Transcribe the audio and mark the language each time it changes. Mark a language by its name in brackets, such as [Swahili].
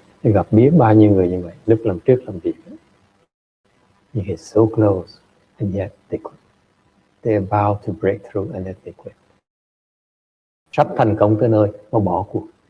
[Vietnamese] Tôi gặp biết bao nhiêu người như vậy, lúc làm trước làm việc. [English] You get so close, and yet they quit. They're about to break through, and then they quit. [Vietnamese] Sắp thành công tới nơi, mà bỏ cuộc.